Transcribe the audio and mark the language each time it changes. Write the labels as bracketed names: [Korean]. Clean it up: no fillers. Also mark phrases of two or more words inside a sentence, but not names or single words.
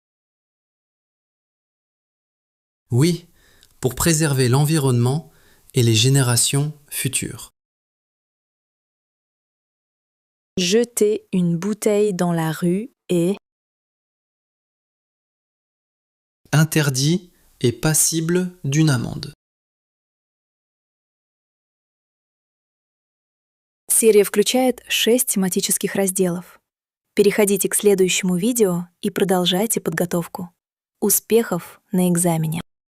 [French] Oui, pour préserver l'environnement et les générations futures. Jeter une bouteille dans la rue est Interdit et passible d'une amende. [Russian] Серия включает 6 тематических разделов. Переходите к следующему видео и продолжайте подготовку. Успехов на экзамене!